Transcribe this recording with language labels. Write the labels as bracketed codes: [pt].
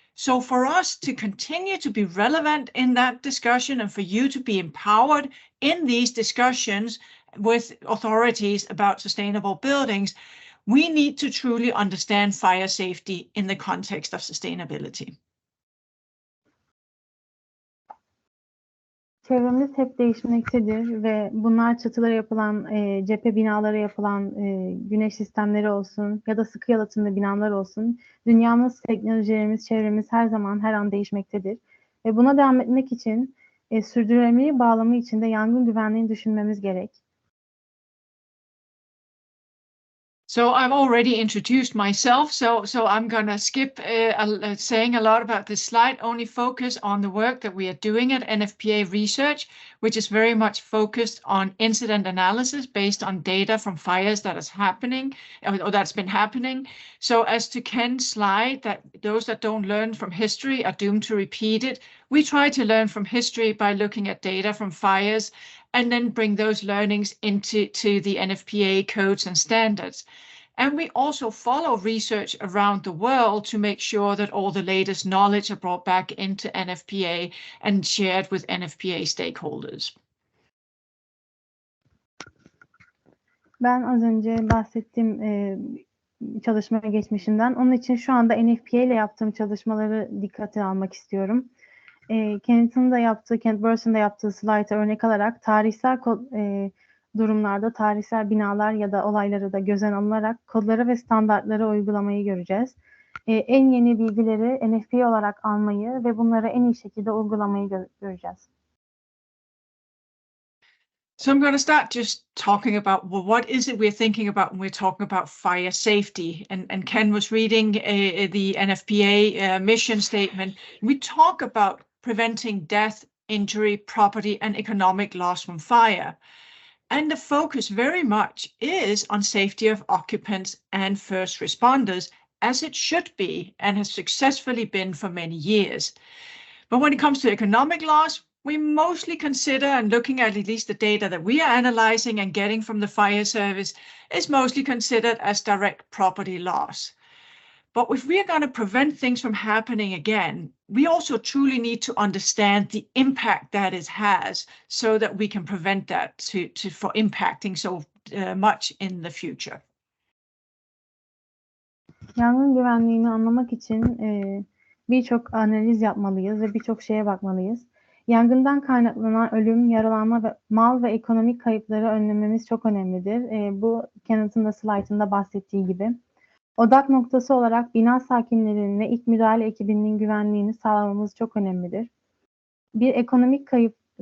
[en] So for us to continue to be relevant in that discussion and for you to be empowered in these discussions with authorities about sustainable buildings, we need to truly understand fire safety in the context of sustainability. [tr] Çevremiz hep değişmektedir ve bunlar çatılara yapılan, cephe binalara yapılan güneş sistemleri olsun ya da sıkı yalıtımlı binalar olsun. Dünyamız, teknolojilerimiz, çevremiz her zaman her an değişmektedir. Ve buna devam etmek için sürdürülebilirliği bağlamı içinde yangın güvenliğini düşünmemiz gerek. [en] So I've already introduced myself, so I'm going to skip saying a lot about this slide, only focus on the work that we are doing at NFPA Research, which is very much focused on incident analysis based on data from fires that is happening, or that's been happening. So as to Ken's slide, that those that don't learn from history are doomed to repeat it, we try to learn from history by looking at data from fires and then bring those learnings into the NFPA codes and standards. And we also follow research around the world to make sure that all the latest knowledge are brought back into NFPA and shared with NFPA stakeholders. [tr] Ben az önce bahsettiğim çalışma geçmişinden. Onun için şu anda NFPA ile yaptığım çalışmaları dikkate almak istiyorum. Kenneth Burson'un da yaptığı slayta örnek alarak tarihsel durumlarda tarihsel binalar ya da olayları da göz alınarak kodlara ve standartlara uygulamayı göreceğiz. En yeni bilgileri NFPA olarak almayı ve bunları en iyi şekilde uygulamayı göreceğiz. [en] So I'm going to start just talking about, well, what is it we're thinking about when we're talking about fire safety? And Ken was reading the NFPA mission statement. We talk about preventing death, injury, property, and economic loss from fire. And the focus very much is on safety of occupants and first responders, as it should be and has successfully been for many years. But when it comes to economic loss, we mostly consider, and looking at least the data that we are analyzing and getting from the fire service, is mostly considered as direct property loss. But if we are going to prevent things from happening again, we also truly need to understand the impact that it has so that we can prevent that for impacting so much in the future. [tr] Yangın güvenliğini anlamak için birçok analiz yapmalıyız ve birçok şeye bakmalıyız. Yangından kaynaklanan ölüm, yaralanma ve mal ve ekonomik kayıpları önlememiz çok önemlidir. Bu Kenneth'ın da slaytında bahsettiği gibi. Odak noktası olarak bina sakinlerinin ve ilk müdahale ekibinin güvenliğini sağlamamız çok önemlidir. Bir ekonomik kayıp